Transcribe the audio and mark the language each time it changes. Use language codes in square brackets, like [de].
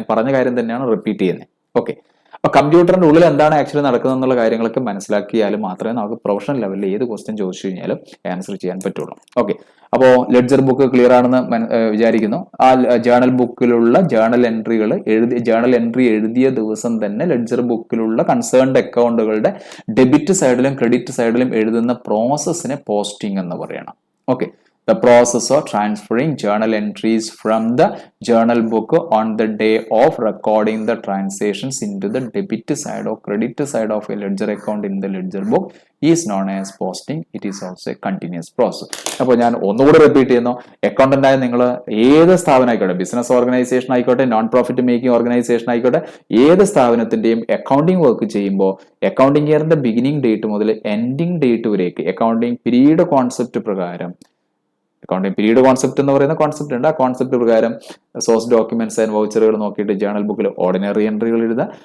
[ml] ഞാൻ പറഞ്ഞ കാര്യം തന്നെയാണ് റിപ്പീറ്റ് ചെയ്യുന്നത്. ഓക്കെ, അപ്പൊ കമ്പ്യൂട്ടറിന്റെ ഉള്ളിൽ എന്താണ് ആക്ച്വലി നടക്കുന്നത് എന്നുള്ള കാര്യങ്ങളൊക്കെ മനസ്സിലാക്കിയാലും മാത്രമേ നമുക്ക് പ്രൊഫഷണൽ ലെവലിൽ ഏത് ക്വസ്റ്റ്യൻ ചോദിച്ചു കഴിഞ്ഞാലും ആൻസർ ചെയ്യാൻ പറ്റുള്ളൂ. ഓക്കെ, അപ്പോൾ ലെഡ്ജർ ബുക്ക് ക്ലിയർ ആണെന്ന് വിചാരിക്കുന്നു. ആ ജേണൽ ബുക്കിലുള്ള ജേണൽ എൻട്രി എഴുതിയ ദിവസം തന്നെ ലെഡ്ജർ ബുക്കിലുള്ള കൺസേൺഡ് അക്കൗണ്ടുകളുടെ ഡെബിറ്റ് സൈഡിലും ക്രെഡിറ്റ് സൈഡിലും എഴുതുന്ന പ്രോസസ്സിനെ പോസ്റ്റിംഗ് എന്ന് പറയണം. [en] Okay, the process of transferring journal entries from the journal book on the day of recording the transactions into the debit side or credit side of a ledger account in the ledger book is known as posting. It is also a continuous process. [ml] അപ്പോൾ ഞാൻ ഒന്നുകൂടി repeat ചെയ്യുന്നു. Accountant ആയ നിങ്ങൾ ഏത് സ്ഥാപനം ആയിക്കോട്ടെ, business organisation ആയിക്കോട്ടെ, നോൺ പ്രോഫിറ്റ് മേക്കിംഗ് ഓർഗനൈസേഷൻ ആയിക്കോട്ടെ, ഏത് സ്ഥാപനത്തിന്റെയും അക്കൗണ്ടിംഗ് വർക്ക് ചെയ്യുമ്പോൾ അക്കൗണ്ടിംഗ് ഇയറിന്റെ ബിഗിനിങ് ഡേറ്റ് മുതൽ ending date വരേക്ക് accounting period concept പ്രകാരം, അക്കൗണ്ടിംഗ് പീരീഡ് കോൺസെപ്റ്റ് എന്ന് പറയുന്ന കോൺസെപ്റ്റ് ഉണ്ട്. ആ കോൺസെപ്റ്റ് പ്രകാരം സോഴ്സ് ഡോക്യുമെന്റ്സ് ആൻഡ് വൗച്ചറുകൾ നോക്കിയിട്ട് ജേണൽ ബുക്കിൽ ഓർഡിനറി എൻട്രികൾ എഴുതുക.